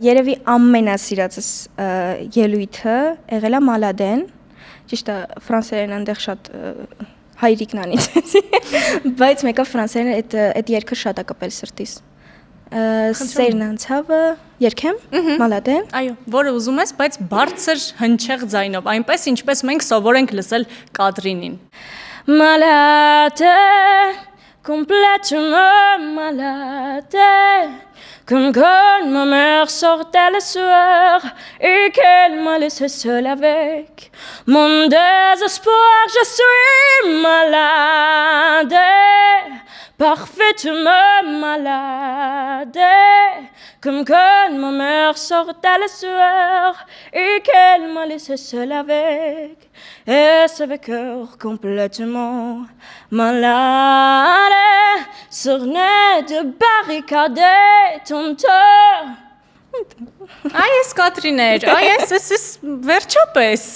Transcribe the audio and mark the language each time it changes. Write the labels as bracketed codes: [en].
[hy] Երևի ամենասիրածս ելույթը եղել է Մալադեն։ Ճիշտ է, ֆրանսերեն այնտեղ շատ հայրիկն անիծեցի, բայց մեկը ֆրանսերեն այդ երգը շատ է կպել սրտիս։ Սերն անցավը երգեմ, Մալադեն։ Այո, որը ուզում ես, բայց բարձր հնչեղ ձայնով, այնպես ինչպես մենք սովոր ենք լսել Կատրինին։ [fr] Malade, complètement malade, comme quand ma mère sortait le soir et qu'elle m'a laissé seule avec mon désespoir. Je suis malade, parfaitement malade, comme quand ma mère sortait le soir et qu'elle m'a laissé seule avec. Et ce cœur complètement malade, surné de barricader ton temps. [hy] Այս Կատրիներ, այս վերջապես։